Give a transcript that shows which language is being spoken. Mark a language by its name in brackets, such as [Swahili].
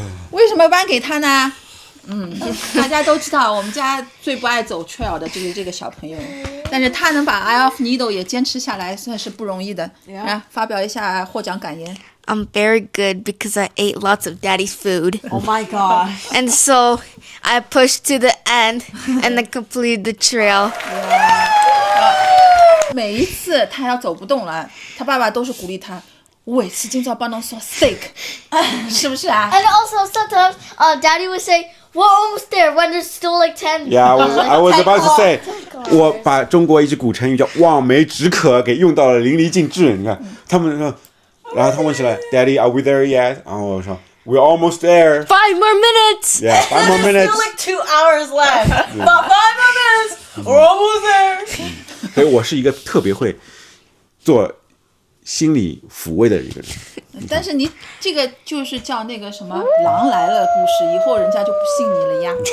[Chinese] 为什么颁给他呢？大家都知道我们家最不爱走 trail 的就是这个小朋友，但是他能把 Eye of Needle 也坚持下来，算是不容易的。发表一下获奖感言。 [English] I'm very good because I ate lots of Daddy's food. Oh my gosh. And so I pushed to the end and then completed the trail. [Chinese] 每一次他要走不动了，他爸爸都是鼓励他。我吃今朝帮侬烧 steak， 是不是啊 [English] And also sometimes Daddy would say, "We're almost there," when there's still like 10. Yeah, I was about to say， [Chinese] 我把中国一句古成语叫望梅止渴给用到了淋漓尽致。你看他们说。然后他问起来 [English] ，Daddy, are we there yet？ [Chinese] 然后我说 [English] ，We're almost there. 5 more minutes. Yeah, 5 more minutes. Still like 2 hours left. About 5 more minutes. We're almost there. [Chinese] 所以我是一个特别会做心理抚慰的一个人。但是你这个就是叫那个什么狼来了故事，以后人家就不信你了呀。